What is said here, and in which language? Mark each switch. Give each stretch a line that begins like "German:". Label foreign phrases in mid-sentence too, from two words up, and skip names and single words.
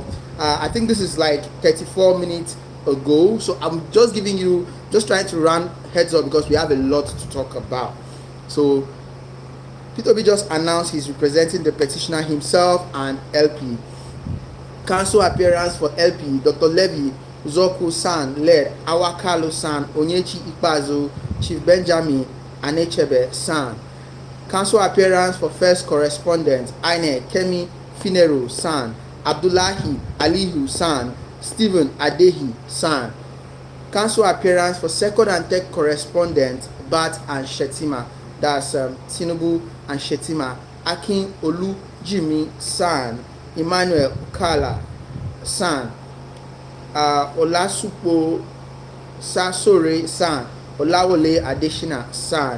English: I think this is like 34 minutes ago. So I'm just trying to run heads up because we have a lot to talk about. So Peter Obi just announced he's representing the petitioner himself and LP. Counsel appearance for LP, Dr. Levy Uzoku San led Awakalo San, Onyechi Ikpazo, Chief Benjamin Anechebe San. Counsel appearance for first correspondent, Aine Kemi Finero San, Abdullahi Alihu San, Stephen Adehi San. Counsel appearance for second and third correspondent, Bat and Shetima. That's Tinubu and Shetima. Akin Olu Jimmy San, Emmanuel Ukala San, Olasupo Sasore San, Olawole Adeshina San.